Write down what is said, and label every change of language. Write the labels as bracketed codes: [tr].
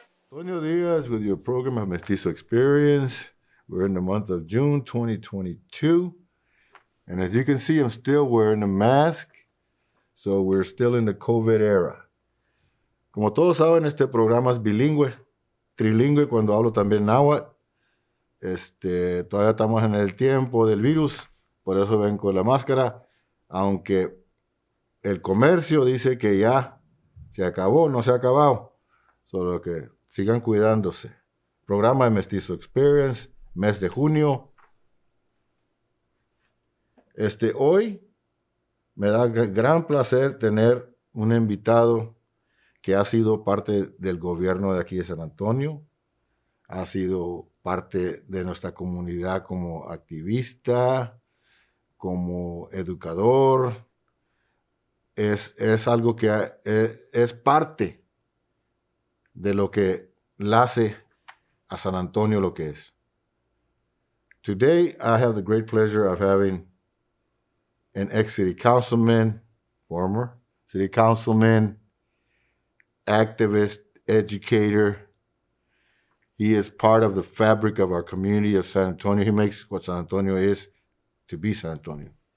[en] Antonio Diaz with your program of Mestizo Experience. We're in the month of June 2022. And as you can see, I'm still wearing a mask. So we're still in the COVID era. [es] Como todos saben, este programa es bilingüe, trilingüe cuando hablo también náhuatl. Todavía estamos en el tiempo del virus, por eso ven con la máscara, aunque el comercio dice que ya se acabó, no se ha acabado, solo que sigan cuidándose. Programa de Mestizo Experience, mes de junio. Hoy me da gran placer tener un invitado que ha sido parte del gobierno de aquí de San Antonio, ha sido parte de nuestra comunidad como activista, como educador. Es algo que es parte de lo que la hace a San Antonio lo que es. [en] Today, I have the great pleasure of having an ex-city councilman, former city councilman, activist, educator. He is part of the fabric of our community of San Antonio. He makes what San Antonio is to be San Antonio.